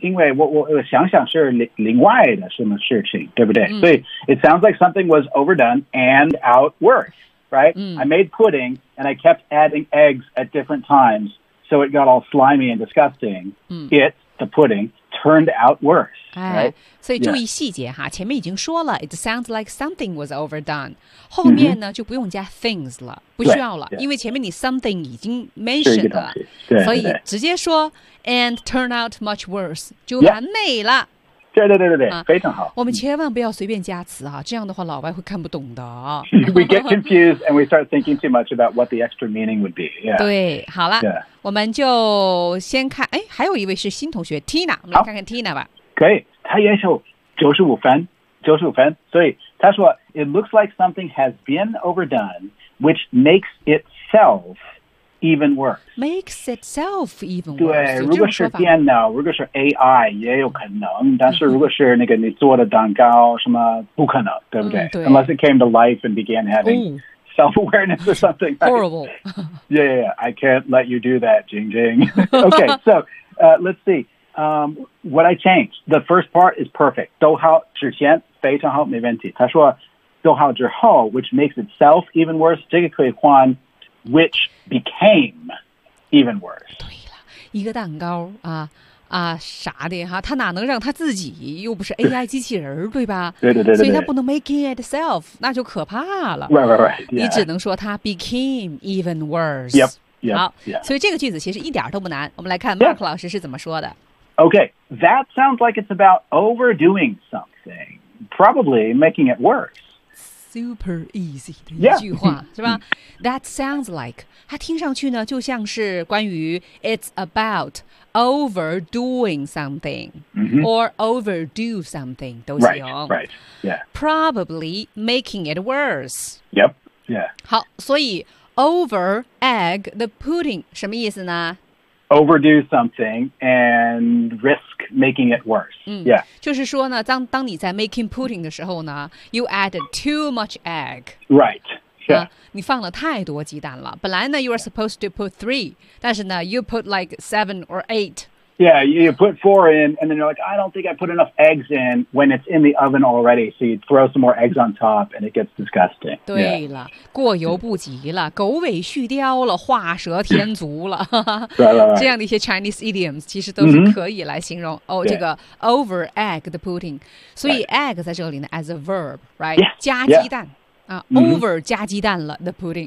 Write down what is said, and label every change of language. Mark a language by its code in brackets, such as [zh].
[zh] 因为我想想是另外的什么事情，对不对、嗯？ [en] 所以 it sounds like something was overdone and out worse， right？、嗯、 I made pudding and I kept adding eggs at different times， so it got all slimy and disgusting、嗯。 It the pudding turned out worse。 [zh] 哎，所以注意细节哈， [en] yeah. [zh] 前面已经说了 ， [en] it sounds like something was overdone， [zh] 后面呢、mm-hmm. 就不用加 things 了，不需要了， [en] yeah. [zh] 因为前面你 something 已经 mentioned 了，对，所以直接说 [en] and turn out much worse [zh] 就完美了。 Yeah. 对对对对对、啊、非常好我们千万不要随便加词啊、嗯、这样的话老外会看不懂的、 [en] 哦、We get confused and we start thinking too much about what the extra meaning would be、yeah. [zh] 对好了、 [en] yeah. [zh] 我们就先看哎，还有一位是新同学 Tina 我们来看看 Tina 吧可以他也是95分所以他说 [en] It looks like something has been overdone which makes itselfEven worse. Makes itself even worse. [zh] 对如果是电脑如果是 AI, 也有可能但是如果是那个你做的蛋糕什么不可能对不对、嗯、对 [en] Unless it came to life and began having、Ooh. self-awareness or something. Horrible. Yeah, I can't let you do that, Jing Jing. Okay, so、let's see.、what I changed. The first part is perfect. [zh] 逗号之前非常好没问题。他说逗号之后 [en] which makes itself even worse, [zh] 这个可以换 [en] Which became even worse. [zh] 对了，一个蛋糕啊啊啥的哈，它哪能让它自己？又不是 AI 机器人，对吧？对对 对, 对, 对所以它不能 make itself， 那就可怕了。 [en] Right. Yeah. [zh] 你只能说它 [en] became even worse. Yep. Yep. [zh] 好 [en] yeah. [zh] 所以这个句子其实一点都不难。我们来看 Mark、yeah. 老师是怎么说的。 [en] Okay, that sounds like it's about overdoing something, probably making it worse. Super easy [zh] 的一句话、 yeah. 是吧 [en] That sounds like [zh] 它听上去呢就像是关于 [en] It's about overdoing something、 mm-hmm. Or overdo something [zh] 都行 [en] right. Yeah. Probably making it worse Yep Yeah. [zh] 好所以 [en] Over egg the pudding [zh] 什么意思呢 [en] Overdo something And risk making it worse、嗯、 Yeah [zh] 就是说呢当你在 [en] making pudding [zh] 的时候呢 [en] You added too much egg Right、yeah. [zh] 你放了太多鸡蛋了本来呢 [en] You are supposed to put 3 [zh] 但是呢 [en] You put like 7 or 8 Yeah you put 4 in And then you're like I don't think I put enough eggs in When it's in the oven already So you throw some more eggs on top And it gets disgusting [zh] 对了、 [en] yeah. [zh] 过犹不及了狗尾续貂了画蛇添足了对了这样的一些 [en] Chinese idioms [zh] 其实都是可以来形容、 mm-hmm. [en] 哦， [zh] 这个 [en] over egg the pudding [zh] 所以 [en] egg [zh] 在这里呢 [en] as a verb right yeah, [zh] 加鸡蛋、 [en] yeah. 啊 mm-hmm. over [zh] 加鸡蛋了 [en] the pudding